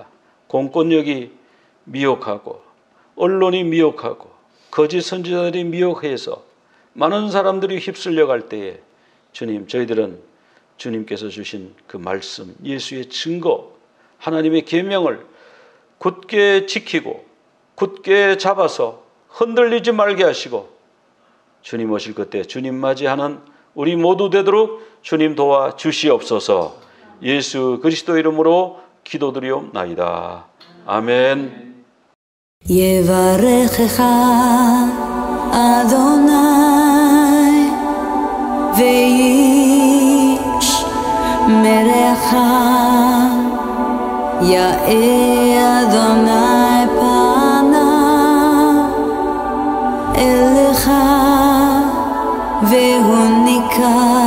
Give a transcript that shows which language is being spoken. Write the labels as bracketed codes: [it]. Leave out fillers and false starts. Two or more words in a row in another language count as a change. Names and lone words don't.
[ko] 공권력이 미혹하고 언론이 미혹하고 거짓 선지자들이 미혹해서 많은 사람들이 휩쓸려 갈 때에 주님, 저희들은 주님께서 주신 그 말씀, 예수의 증거, 하나님의 계명을 굳게 지키고 굳게 잡아서 흔들리지 말게 하시고 주님 오실 그때 주님 맞이하는 우리 모두 되도록 주님 도와 주시옵소서. 예수 그리스도 이름으로 기도드리옵나이다. 아멘. [he] יברכך אדוני וישמרך יאר אדוני פניו אליך והוניקה